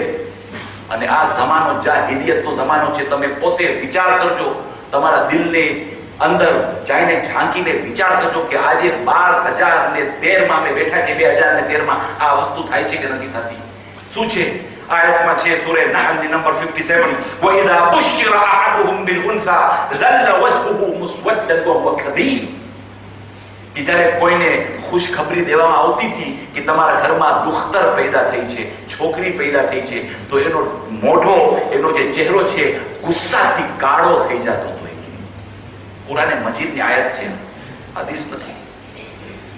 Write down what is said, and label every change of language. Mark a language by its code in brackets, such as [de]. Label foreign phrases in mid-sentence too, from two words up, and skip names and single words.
[gu] અને આ જમાનો જાહિલિયતનો જમાનો છે. તમે પોતે વિચાર કરજો, તમારા દિલને અંદર જઈને ઝાંકીને વિચાર કરજો કે આજે 12,013 અમે બેઠા છીએ, 2013 આ વસ્તુ થાય છે કે નથી થતી? શું છે? આયતમાં છે સૂરે નહલની નંબર 57, [ar] وَإِذَا بُشِّرَ أَحَدُهُمْ بِالْأُنثَى ظَلَّ وَجْهُهُ مُسْوَدًّا وَهُوَ كَظِيمٌ. [gu] કે જ્યારે કોઈને ખુશખબરી દેવામાં આવતી હતી કે તમારા ઘરમાં દુખ્તર પેદા થઈ છે, છોકરી પેદા થઈ છે, તો એનો મોઢો, એનો જે ચહેરો છે ગુસ્સાથી કાળો થઈ જતો હતો. કુરાને મજીદની આયત છે, હદીસ નથી.